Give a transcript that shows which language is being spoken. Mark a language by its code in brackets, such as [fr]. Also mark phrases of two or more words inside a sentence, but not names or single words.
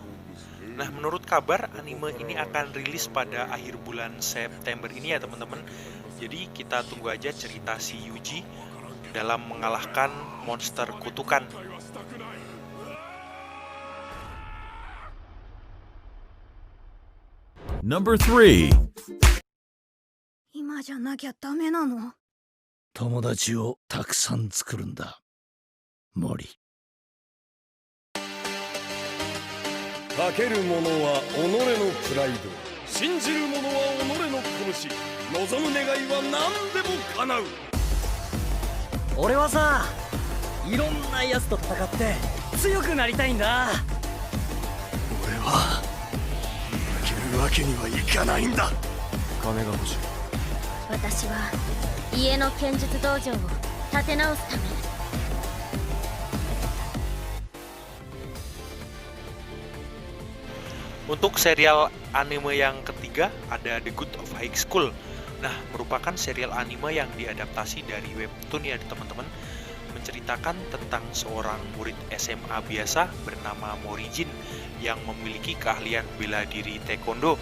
[id] Nah, menurut kabar anime ini akan rilis pada akhir bulan September ini ya teman-teman. Jadi kita tunggu aja cerita si Yuji dalam mengalahkan monster kutukan. Number 3. [ja] 今じゃなきゃダメなの？友達をたくさん作るんだ、森。かける者は己のプライド、信じる者は己の拳、望む願いは何でも叶う。俺はさ、いろんなやつと戦って強くなりたいんだ。俺は負けるわけにはいかないんだ。金が欲しい。私は家の剣術道場を立て直すため。 [id] Untuk serial anime yang ketiga ada The Good of High School. Nah, merupakan serial anime yang diadaptasi dari webtoon ya teman-teman, menceritakan tentang seorang murid SMA biasa bernama Morijin yang memiliki keahlian bela diri taekwondo.